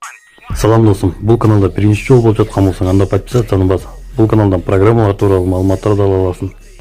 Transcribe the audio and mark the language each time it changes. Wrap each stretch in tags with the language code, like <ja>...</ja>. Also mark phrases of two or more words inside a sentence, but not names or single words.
<ky>Салам досым, бұл каналда биринчи жолу болуп жаткан болсоң, анда подписацияны бас. Бұл каналдан программалар тууралуу маалыматтарды ала аласың.</ky>